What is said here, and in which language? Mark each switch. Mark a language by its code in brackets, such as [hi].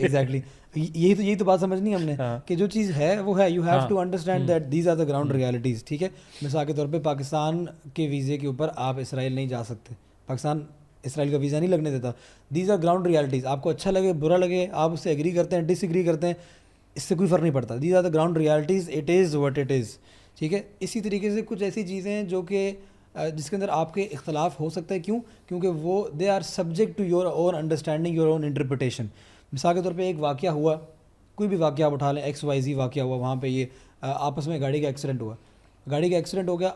[ur] Exactly یہی تو بات سمجھنی ہم نے کہ جو چیز ہے وہ ہے, [en] You have to understand that these are the ground realities. [ur] ٹھیک ہے, مثال کے طور پہ پاکستان کے ویزے کے اوپر آپ اسرائیل نہیں جا سکتے, پاکستان اسرائیل کا ویزا نہیں لگنے دیتا. [en] These are ground realities. [ur] آپ کو اچھا لگے برا لگے, آپ اس سے ایگری کرتے ہیں ڈس ایگری کرتے ہیں, اس سے کوئی فرق نہیں پڑتا. [en] These are the ground realities, it is what it is. [ur] ٹھیک ہے, اسی طریقے سے کچھ ایسی چیزیں ہیں جو کہ جس کے اندر آپ کے اختلاف ہو سکتا ہے. کیوں؟ کیونکہ وہ [en] They are subject to your own understanding, your own interpretation. [ur] مثال کے طور پہ ایک واقعہ ہوا, کوئی بھی واقعہ آپ اٹھا لیں, XYZ واقعہ ہوا, وہاں پہ یہ آپس میں گاڑی کا ایکسیڈنٹ ہوا, گاڑی کا ایکسیڈنٹ ہو گیا.